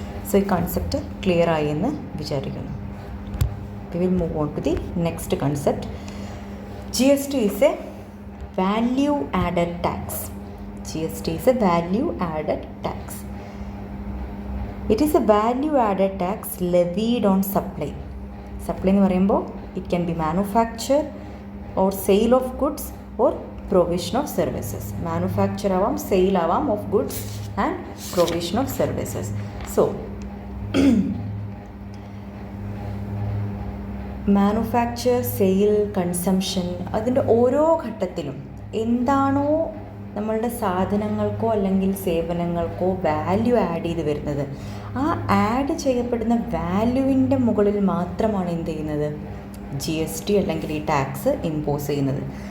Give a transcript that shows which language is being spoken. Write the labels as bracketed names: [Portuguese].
[Malayalam] So ഈ concept clear ആയി എന്ന് വിചാരിക്കുന്നു. [English] We will move on to the next concept. GST is a value added tax. GST is a value added tax. It is a value added tax levied on supply. Supply [Malayalam] എന്ന് പറയുമ്പോൾ [English] it can be manufacture or sale of goods or provision of services. Manufacture ആവാം, sale ആവാം of goods and provision of services. [Malayalam] So manufacture, sale, consumption, അതിൻ്റെ ഓരോ ഘട്ടത്തിലും എന്താണോ നമ്മളുടെ സാധനങ്ങൾക്കോ അല്ലെങ്കിൽ സേവനങ്ങൾക്കോ വാല്യൂ ആഡ് ചെയ്ത് വരുന്നത്, ആ ആഡ് ചെയ്യപ്പെടുന്ന വാല്യൂവിൻ്റെ മുകളിൽ മാത്രമാണ് എന്ത് ചെയ്യുന്നത്, GST അല്ലെങ്കിൽ ഈ ടാക്സ് ഇമ്പോസ് ചെയ്യുന്നത്.